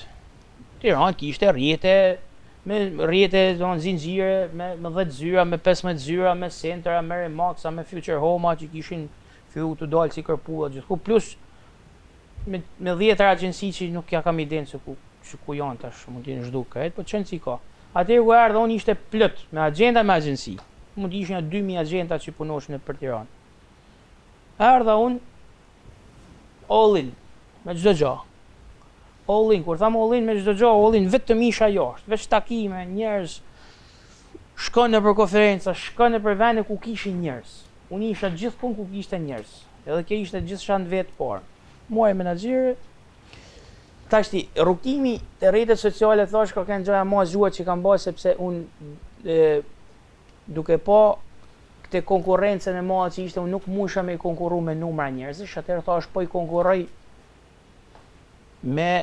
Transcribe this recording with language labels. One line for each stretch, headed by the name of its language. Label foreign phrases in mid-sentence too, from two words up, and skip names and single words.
Albanian: Tiranë kishte rrjete, me rrjete zinxhire, me 10 zyra, me 15 zyra, me Centra, me Remaxa, me Future Homa që kishin fillu të dalë si kërpulla gjithku, plus me 10 agjenci që nuk ja kam idenë se ku janë tash, mund t'jenë zhdu krejt, po qenë si ka. Atëherë ku erdha unë ishte plot, me agjenda me agjenci. Mund t'ishin 2000 agjenta që punoshin për Tiranë. Erdha unë
English: all in,
Albanian: me çdo gjë.
English: All in,
Albanian: kur tham
English: all in
Albanian: me çdo gjë,
English: all in
Albanian: vetëm isha jashtë, veç takime, njerëz, shkon në për konferenca, shkon në për vende ku kishin njerëz. Unë isha gjithkund ku kishte njerëz. Edhe kjo ishte gjithçka në vetë parë. Muaj menaxhere. Tashti rrugtimi te rrjetet sociale thash ka kanë gjëra më zgjuar që kam bërë sepse unë duke pa këtë konkurrencën e madhe që ishte, unë nuk mundesha me konkurru me numra njerëzish, atëherë thash po i konkurroj me